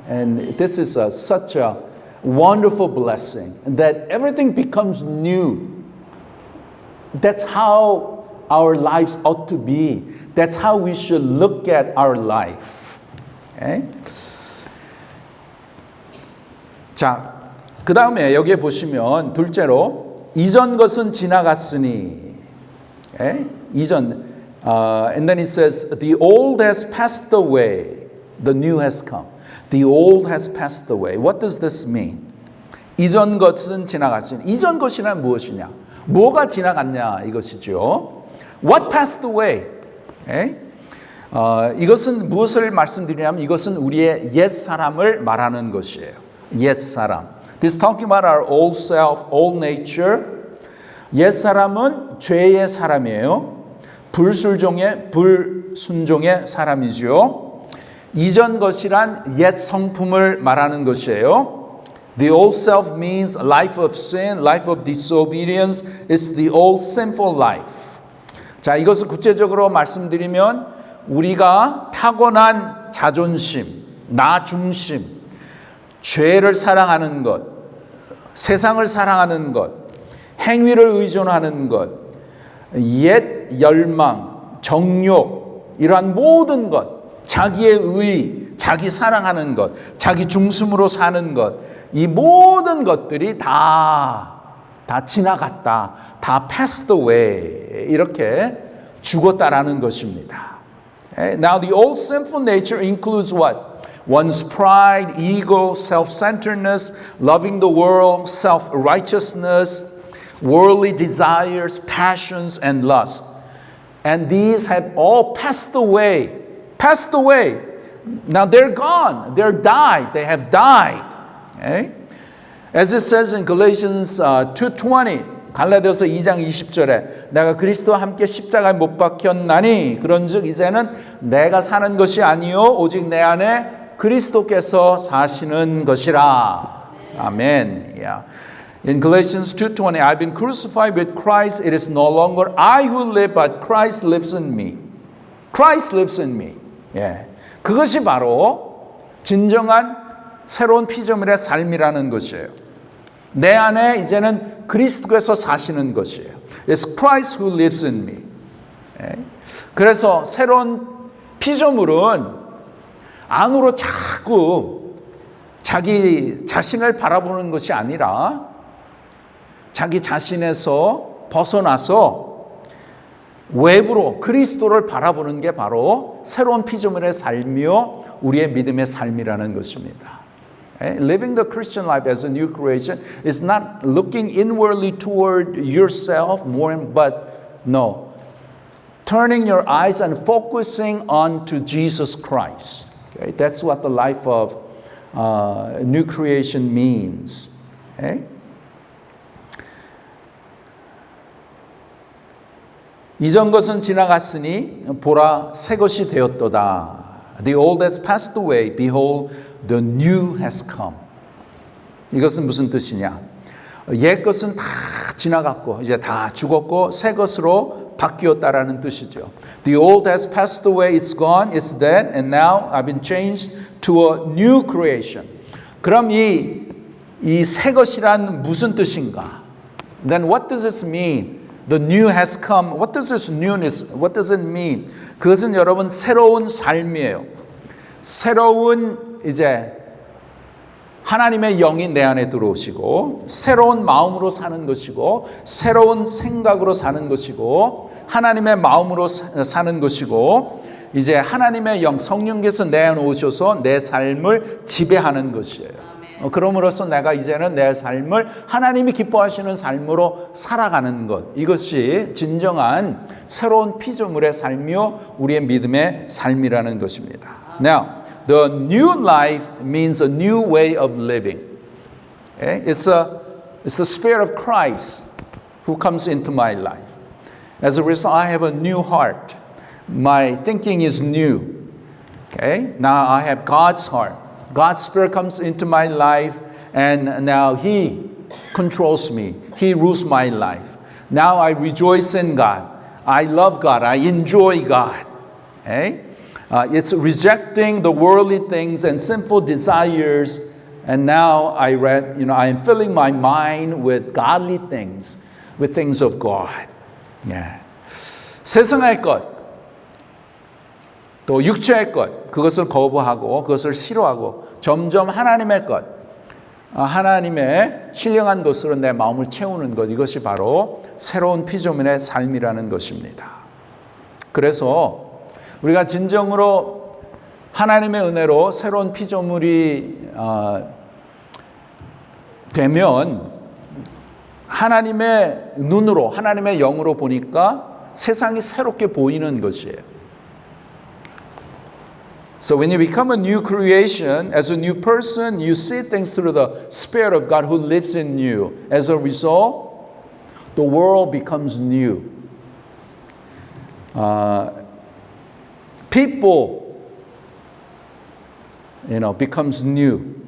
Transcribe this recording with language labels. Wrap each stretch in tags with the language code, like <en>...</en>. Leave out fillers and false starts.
<en>And this is such a wonderful blessing that everything becomes new. That's how our lives ought to be. That's how we should look at our life. Okay?</en> <ko>자, 그 다음에 여기에 보시면 둘째로 이전 것은 지나갔으니.</ko> <en>Okay? And then it says, the old has passed away, the new has come. The old has passed away. What does this mean?</en> <ko>이전 것은 지나갔으니. 이전 것이란 무엇이냐? 뭐가 지나갔냐 이것이죠. What passed away? Okay? 이것은 무엇을 말씀드리냐면 이것은 우리의 옛 사람을 말하는 것이에요. 옛 사람.</ko> <en>This is talking about our old self, old nature.</en> <ko>옛 사람은 죄의 사람이에요. 불순종의 사람이죠. 이전 것이란 옛 성품을 말하는 것이에요.</ko> <en>The old self means life of sin, life of disobedience. It's the old sinful life.</en> <ko>자, 이것을 구체적으로 말씀드리면 우리가 타고난 자존심, 나 중심, 죄를 사랑하는 것, 세상을 사랑하는 것, 행위를 의존하는 것, 옛 열망, 정욕, 이러한 모든 것, 자기의 의, 자기 사랑하는 것, 자기 중심으로 사는 것, 이 모든 것들이 다 지나갔다.</ko> <en>다 passed away.</en> <ko>이렇게 죽었다라는 것입니다.</ko> <en>Now the old sinful nature includes what? One's pride, ego, self-centeredness, loving the world, self-righteousness, worldly desires, passions, and lust. And these have all passed away. Passed away. Now they're gone. They're died. They have died. Okay? As it says in Galatians 2:20,</en> <ko>갈라디아서 2장 20절에 내가 그리스도와 함께 십자가에 못 박혔나니 그런즉 이제는 내가 사는 것이 아니요 오직 내 안에 그리스도께서 사시는 것이라. 아멘. Yeah.</ko> <en>In Galatians 2:20, I've been crucified with Christ. It is no longer I who live, but Christ lives in me. Christ lives in me.</en> <ko>예, 그것이 바로 진정한 새로운 피조물의 삶이라는 것이에요. 내 안에 이제는 그리스도께서 사시는 것이에요.</ko> <en>It's Christ who lives in me.</en> <ko>예, 그래서 새로운 피조물은 안으로 자꾸 자기 자신을 바라보는 것이 아니라 자기 자신에서 벗어나서 외부로 그리스도를 바라보는 게 바로 새로운 피조물의 삶이요 우리의 믿음의 삶이라는 것입니다.</ko> <en>Living the Christian life as a new creation is not looking inwardly toward yourself more, but no, turning your eyes and focusing on to Jesus Christ. Okay? That's what the life of new creation means. Okay?</en> <ko>이전 것은 지나갔으니 보라 새 것이 되었도다.</ko> <en>The old has passed away. Behold, the new has come.</en> <ko>이것은 무슨 뜻이냐? 옛 것은 다 지나갔고 이제 다 죽었고 새 것으로 바뀌었다라는 뜻이죠.</ko> <en>The old has passed away. It's gone. It's dead. And now I've been changed to a new creation.</en> <ko>그럼 이 새 것이란 무슨 뜻인가?</ko> <en>Then what does this mean? The new has come. What does this newness, what does it mean?</en> <ko>그것은 여러분 새로운 삶이에요. 새로운 이제 하나님의 영이 내 안에 들어오시고 새로운 마음으로 사는 것이고 새로운 생각으로 사는 것이고 하나님의 마음으로 사는 것이고 이제 하나님의 영 성령께서 내 안에 오셔서 내 삶을 지배하는 것이에요. 그럼으로써 내가 이제는 내 삶을 하나님이 기뻐하시는 삶으로 살아가는 것. 이것이 진정한 새로운 피조물의 삶이요 우리의 믿음의 삶이라는 것입니다.</ko> <en>Now, the new life means a new way of living. Okay? It's the Spirit of Christ who comes into my life. As a result, I have a new heart. My thinking is new. Okay? Now I have God's heart. God's Spirit comes into my life and now He controls me. He rules my life. Now I rejoice in God. I love God. I enjoy God. Okay? It's rejecting the worldly things and sinful desires. And now I am filling my mind with godly things, with things of God. Yeah.</en> <ko>세상의 것, 또 육체의 것, 그것을 거부하고 그것을 싫어하고 점점 하나님의 것, 하나님의 신령한 것으로 내 마음을 채우는 것, 이것이 바로 새로운 피조물의 삶이라는 것입니다. 그래서 우리가 진정으로 하나님의 은혜로 새로운 피조물이 되면 하나님의 눈으로, 하나님의 영으로 보니까 세상이 새롭게 보이는 것이에요.</ko> <en>So when you become a new creation, as a new person, you see things through the Spirit of God who lives in you. As a result, the world becomes new. People, becomes new.</en>